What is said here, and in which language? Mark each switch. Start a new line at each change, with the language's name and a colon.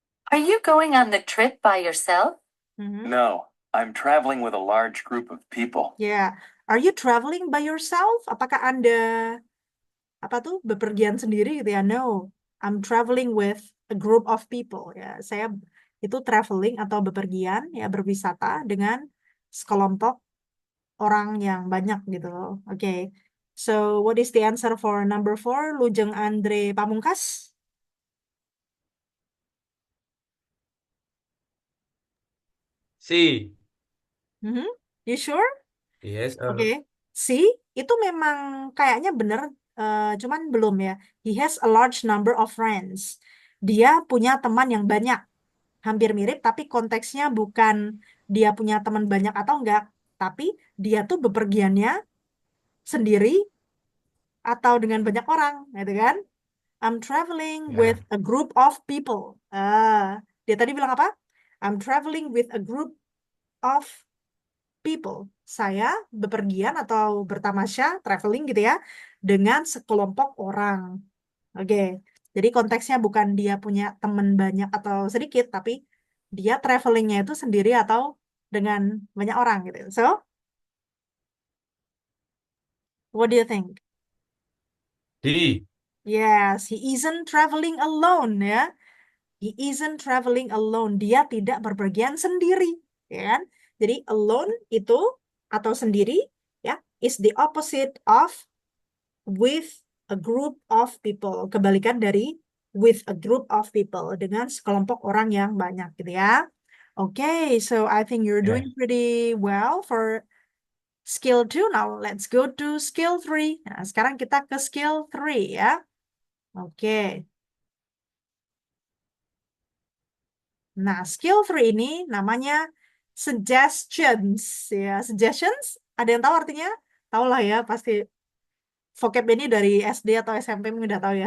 English: Are you going on the trip by yourself? Mhm. No, I'm traveling with a large group of people. Yeah. Are you traveling by yourself?
Indonesian: Apakah Anda bepergian sendiri gitu ya?
English: No. I'm traveling with a group of people ya.
Indonesian: Saya itu traveling atau bepergian ya, berwisata dengan sekelompok orang yang banyak gitu loh. Oke.
English: So, what is the answer for number 4? Lujeng Andre Pamungkas? C. You sure? Yes,
Indonesian: Oke, C itu memang kayaknya bener, cuman belum ya.
English: He has a large number of friends.
Indonesian: Dia punya teman yang banyak. Hampir mirip, tapi konteksnya bukan dia punya teman banyak atau enggak, tapi dia tuh bepergiannya sendiri atau dengan banyak orang, gitu kan?
English: I'm traveling with a group of people.
Indonesian: Dia tadi bilang apa?
English: I'm traveling with a group of people.
Indonesian: Saya bepergian atau bertamasya, traveling gitu ya, dengan sekelompok orang. Oke. Jadi konteksnya bukan dia punya teman banyak atau sedikit, tapi dia travelingnya itu sendiri atau dengan banyak orang gitu.
English: So, what do you think? D. Yes, he isn't traveling alone ya. He isn't traveling alone.
Indonesian: Dia tidak berpergian sendiri, ya kan? Jadi alone itu atau sendiri ya
English: is the opposite of with a group of people.
Indonesian: Kebalikan dari
English: with a group of people,
Indonesian: dengan sekelompok orang yang banyak gitu ya.
English: Okay, so I think you're doing pretty well for skill 2. Now let's go to skill 3.
Indonesian: Nah, sekarang kita ke skill 3 ya. Oke. Nah, skill 3 ini namanya suggestions ya. Suggestions, ada yang tahu artinya? Tahu lah ya, pasti vocab ini dari SD atau SMP mungkin udah tahu ya.